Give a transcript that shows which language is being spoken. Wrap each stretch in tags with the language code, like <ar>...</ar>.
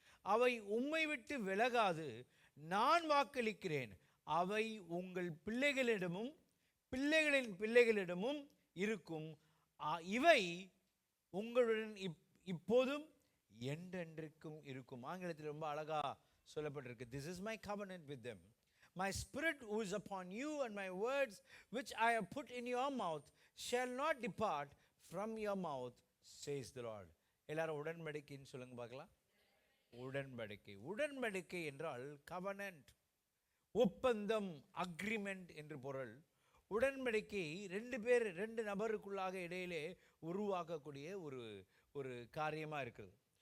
<ta>அவை உம்மை விட்டு விலகாது. நான் வாக்களிக்கிறேன், அவை உங்கள் பிள்ளைகளிடமும் பிள்ளைகளின் பிள்ளைகளிடமும் இருக்கும். இவை உங்களுடன் இப்போதும் என்றென்றைக்கும் இருக்கும். ஆங்கிலத்தில் ரொம்ப அழகா சொல்லப்பட்டிருக்கு.</ta> <en>This is my covenant with them. My spirit who is upon you and my words which I have put in your mouth shall not depart from your mouth, says the Lord.</en> <ta>எல்லாரும் உடன்படிக்கைன்னு சொல்லுங்க பார்க்கலாம். உடன்படிக்கை. உடன்படிக்கை என்றால் covenant, ஒப்பந்தம், agreement என்று பொருள். உடன்படிக்கை ரெண்டு நபருக்குள்ளாக இடையிலே உருவாக்கக்கூடிய ஒரு காரியமாக இருக்கிறது.</ta>